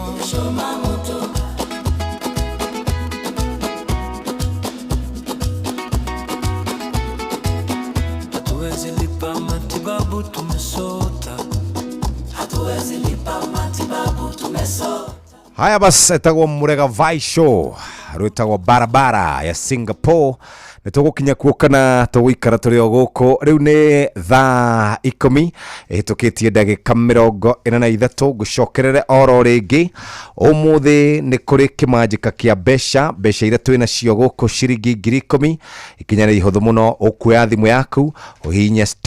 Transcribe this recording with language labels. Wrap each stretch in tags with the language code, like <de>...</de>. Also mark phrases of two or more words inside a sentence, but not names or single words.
<sw>Umechoma moto. Hatuwezi lipa matibabu tumesota. Hatuwezi lipa matibabu tumesota. Haya basi,</sw> <ki>etagwo Murega Vai Show rwitagwo barabara ya Singapore nitugukinya kuo kana tugikara turi o guko riu ni thaa 10 ihitukitie ndagika 43 gucokerere oro ringi umuthi ni kuri kimanjika kia besha iria twina cio guko ciringi 10,000 ikinya ni ihuthu muno ukuya thimu yaku uhinya</ki>